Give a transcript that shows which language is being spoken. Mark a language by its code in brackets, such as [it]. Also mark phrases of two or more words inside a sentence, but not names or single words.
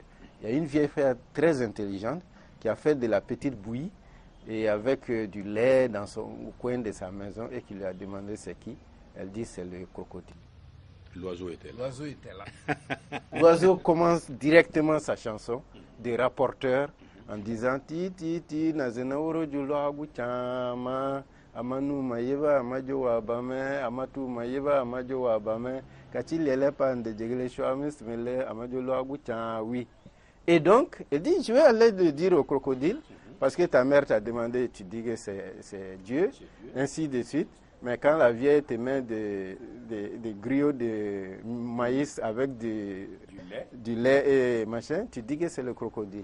[fr] Il y a une vieille fille très intelligente qui a fait de la petite bouillie et avec du lait au coin de sa maison et qui lui a demandé c'est qui. Elle dit c'est le crocodile. L'oiseau était là. L'oiseau était là. L'oiseau commence directement sa chanson des rapporteurs en disant ti ti ti nazena oro julo aguchama amanu mayeba amajo wa bame amatu mayeba amajo wa bame kachilele pande jegle shwamis mele amajo lo agucha oui. Et donc, elle dit, je vais aller le dire au crocodile, parce que ta mère t'a demandé, tu dis que c'est Dieu, ainsi de suite. Mais quand la vieille te met des griots de maïs avec du lait et machin, tu dis que c'est le crocodile.